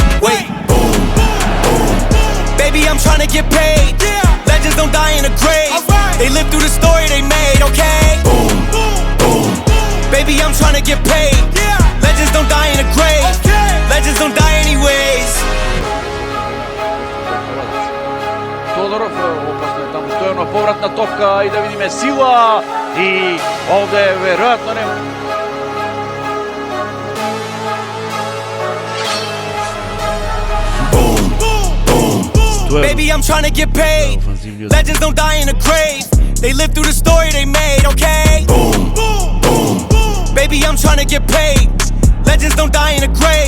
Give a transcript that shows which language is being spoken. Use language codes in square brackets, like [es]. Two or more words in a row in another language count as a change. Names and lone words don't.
[en] Wait, boom, boom. Baby, I'm trying to get paid. Legends don't die in a grave. They live through the story they made, okay? Boom, boom. Baby, I'm trying to get paid. Legends don't die in a grave. Legends don't die anyways. [mk] Тодоров, опасно е таму Стојанов, повратна топка и да видиме сила и овде веројатно не [en] Baby, I'm trying to get paid. Legends don't die in a grave. They live through the story they made, okay? Boom, boom. Baby, I'm trying to get paid. Legends don't die in a grave.